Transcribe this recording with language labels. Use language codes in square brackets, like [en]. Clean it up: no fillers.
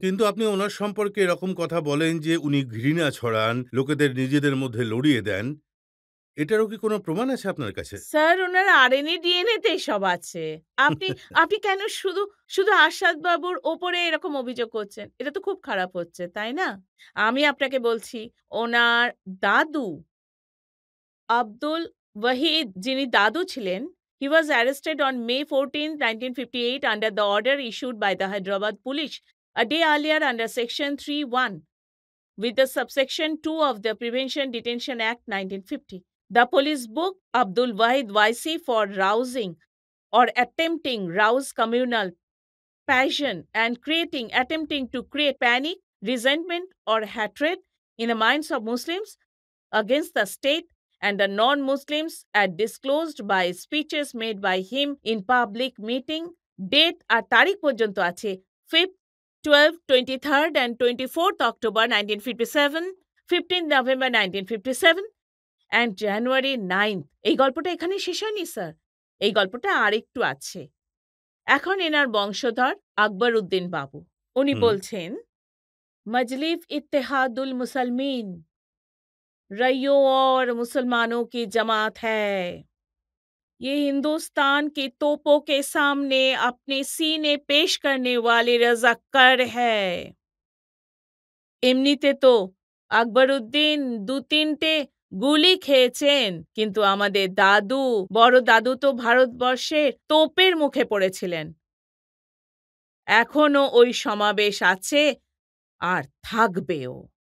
[bn] কিন্তু আপনি ওনার সম্পর্কে এরকম কথা বলেন যে উনি ঘৃণা ছড়ান, লোকেদের নিজেদের মধ্যে লড়িয়ে দেন। এটারও কি কোনো প্রমাণ আছে আপনার কাছে? স্যার, ওনার আরএনএ ডিএনএ তে সব আছে। আপনি আপনি কেন শুধু শুধু আশাদ বাবুর ওপরে এরকম অভিযোগ করছেন? এটা তো খুব খারাপ হচ্ছে, তাই না? আমি আপনাকে বলছি, ওনার দাদু আব্দুল ওয়াহিদ, যিনি দাদু ছিলেন, [en] he was arrested on May 14, 1958 under the order issued by the Hyderabad police a day earlier under section 3(1) with the subsection 2 of the Prevention Detention Act 1950. The police booked Abdul Wahid Waisi for rousing or attempting rouse communal passion and attempting to create panic, resentment or hatred in the minds of Muslims against the state and the non-Muslims as disclosed by speeches made by him in public meeting. Date [bn] আর তারিখ পর্যন্ত আছে [en] 5th, 12th, 23rd and 24th October 1957, 15th November 1957 and January 9th. [bn] এই গল্পটা এখানে শেষ হয়নি sir, এই গল্পটা আরেকটু আছে। এখন এনার বংশধর আকবর উদ্দিন বাবু, উনি বলছেন, মজলিস ইত্তেহাদুল মুসলমিন [hi] रईयों और मुसलमानों की जमात है। ये हिंदुस्तान की तोपों के सामने अपने सीने पेश करने वाले रज़ाकार है। [bn] এমনিতে তো আকবরউদ্দিন 2-3টে গুলি খেয়েছেন, কিন্তু আমাদের দাদু, বড় দাদু তো ভারতবর্ষের তোপের মুখে পড়েছিলেন। এখনো ওই সমাবেশ আছে আর থাকবেও।